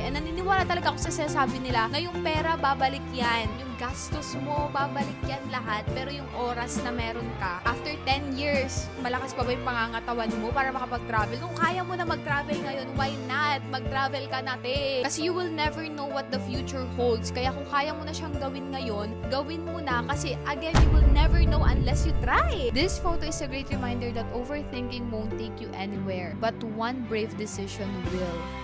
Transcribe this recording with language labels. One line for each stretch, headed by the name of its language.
Filipino: And naniniwala talaga ako sa sinasabi nila na yung pera, babalik yan. Yung gastos mo, babalik yan lahat. Pero yung oras na meron ka, after 10 years, malakas pa ba yung pangangatawan mo para makapag-travel? Kung kaya mo na mag-travel ngayon,
English: why not?
Filipino: Mag-travel ka na, te.
English: Kasi you will never know what the future holds.
Filipino: Kaya kung kaya mo na siyang gawin ngayon, gawin mo na.
English: Kasi again, you will never know unless you try. This photo is a great reminder that overthinking won't take you anywhere, but one brave decision will.